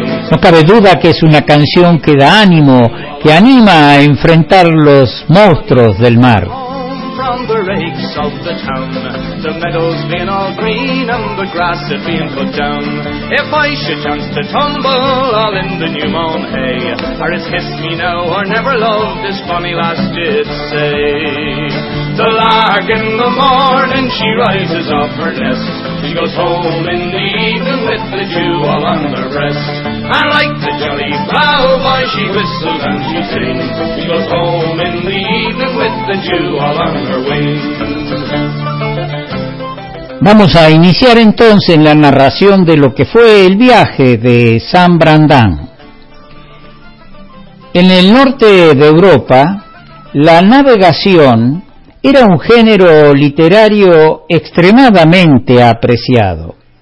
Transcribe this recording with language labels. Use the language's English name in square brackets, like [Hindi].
[Spanish] No cabe duda que es una canción que da ánimo, que anima a enfrentar los monstruos del mar. [English] The rakes of the town, the meadows being all green and the grass it being put down. If I should chance to tumble all in the new mown hay, or it's kiss me now or never love, this bonny lass did say. The lark in the morning, she rises off her nest. She goes home in the evening with the dew all on her breast. And like the jolly plowboy, she whistles and she sings. She goes home in the evening with the dew all on her wings. [Spanish] Vamos a iniciar entonces la narración de lo que fue el viaje de San Brandán. En el norte de Europa, la navegación era un género literario extremadamente apreciado.